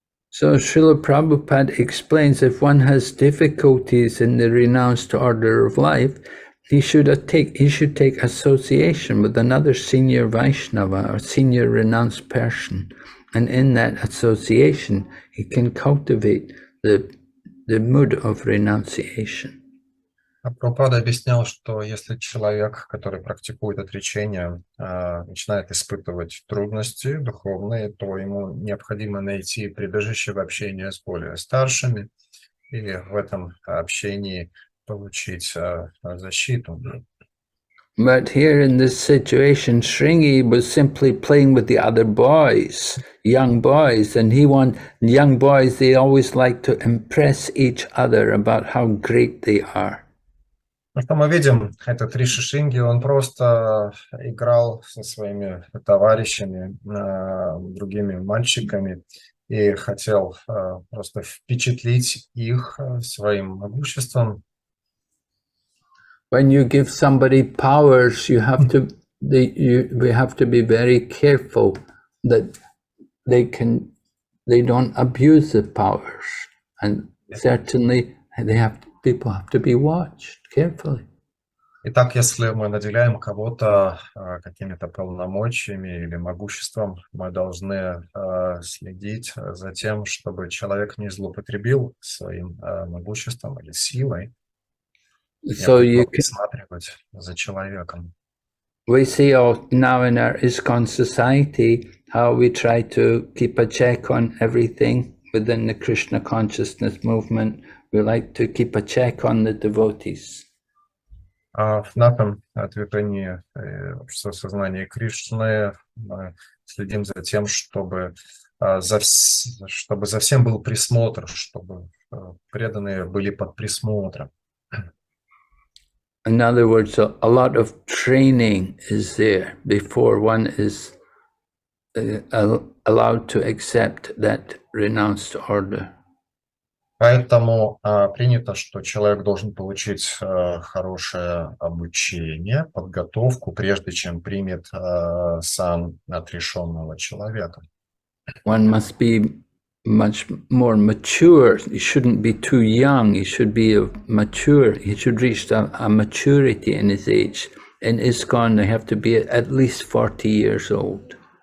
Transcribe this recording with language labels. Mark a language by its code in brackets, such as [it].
[en] So Srila Prabhupada explains if one has difficulties in the renounced order of life, he should take association with another senior Vaishnava or senior renounced person, and in that association he can cultivate the mood of renunciation. [ru] Прабхупада объяснял, что если человек, который практикует отречение, начинает испытывать трудности духовные, то ему необходимо найти прибежище в общении с более старшими и в этом общении получить защиту. [en] But here in this situation, Shringi was simply playing with the other boys, young boys, and young boys, they always like to impress each other about how great they are. [ru] Ну, что мы видим, этот Риши Шринги, он просто играл со своими товарищами, другими мальчиками, и хотел просто впечатлить их своим могуществом. [en] When you give somebody powers, we have to be very careful that they don't abuse the powers, and certainly people have to be watched carefully. [ru] Итак, если мы наделяем кого-то какими-то полномочиями или могуществом, мы должны следить за тем, чтобы человек не злоупотребил своим могуществом или силой. [en] So you can [ru] присматривать за человеком. [en] We see now in our ISKCON society how we try to keep a check on everything within the Krishna consciousness movement. We like to keep a check on the devotees. [ru] В нашем движении общества сознания Кришны мы следим за тем, чтобы за всем был присмотр, чтобы преданные были под присмотром. [en] In other words, a lot of training is there before one is allowed to accept that renounced order. [ru] Поэтому принято, что человек должен получить хорошее обучение, подготовку, прежде чем примет сан отрешенного человека. [en] One must be much more mature. He shouldn't be too young. He should be mature. He should reach a maturity in his age. In ISKCON, they have to be at least 40 years old.